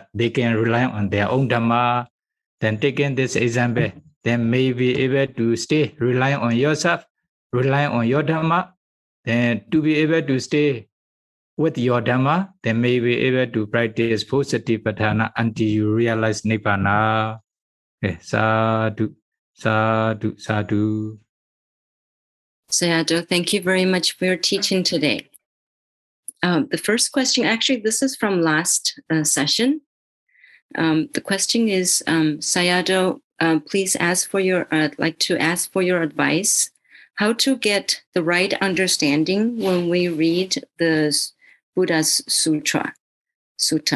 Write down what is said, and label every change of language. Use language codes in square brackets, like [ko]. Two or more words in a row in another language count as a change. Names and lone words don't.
[en] They can rely on their own Dhamma. Then taking this example, then may be able to stay relying on yourself, relying on your Dhamma. Then to be able to stay with your Dhamma, then may be able to practice positive patthana until you realize Nibbana. [pi] Sadhu, sadhu, sadhu. [en] Sayadaw, thank you very much for your teaching today. The first question, actually, this is from last session. The question is, Sayadaw, please I'd like to ask for your advice, how to get the right understanding when we read the Buddha's Sutta.